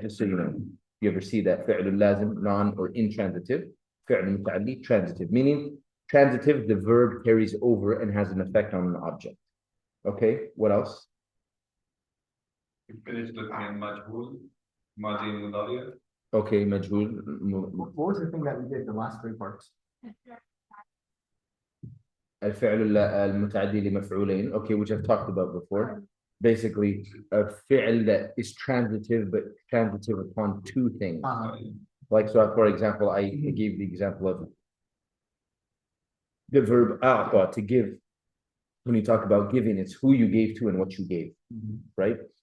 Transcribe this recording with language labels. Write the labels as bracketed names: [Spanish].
[English] Just so you know, you ever see that [Arabic] فعل اللازم, [English] non or intransitive, [Arabic] فعل المتعدي, [English] transitive, meaning transitive, the verb carries over and has an effect on an object. Okay, what else? We finished looking at Majhul, Madi and Mudaria. Okay, مجهول. What was the thing that we did the last 3 parts? [Arabic] الفعل المتعدي لمفعولين. [English] Okay, which I've talked about before. Basically, a fi'l that is transitive, but transitive upon 2 things. Like, so for example, I gave the example of the verb أعطى, to give. When you talk about giving, it's who you gave to and what you gave, right?